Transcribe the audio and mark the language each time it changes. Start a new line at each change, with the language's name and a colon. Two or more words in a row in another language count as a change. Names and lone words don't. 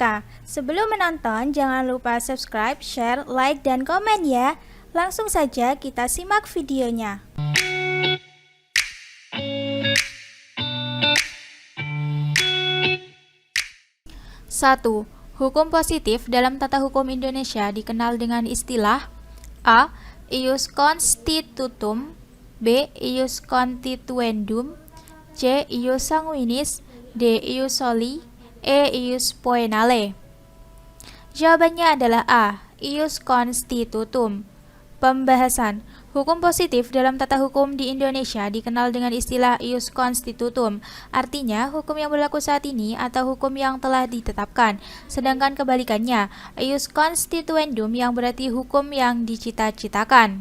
Indonesian: Sebelum menonton, jangan lupa subscribe, share, like, dan komen ya. Langsung saja kita simak videonya. 1. Hukum positif dalam tata hukum Indonesia dikenal dengan istilah A.
Latin: Ius constitutum, B. Ius constituendum, C. Ius sanguinis, D. Ius soli, E. Ius poenale.
Indonesian: Jawabannya adalah A.
Latin: Ius constitutum.
Indonesian: Pembahasan. Hukum positif dalam tata hukum di Indonesia dikenal dengan istilah
Latin: ius constitutum.
Indonesian: Artinya, hukum yang berlaku saat ini atau hukum yang telah ditetapkan. Sedangkan kebalikannya,
Latin: ius constituendum
Indonesian: yang berarti hukum yang dicita-citakan.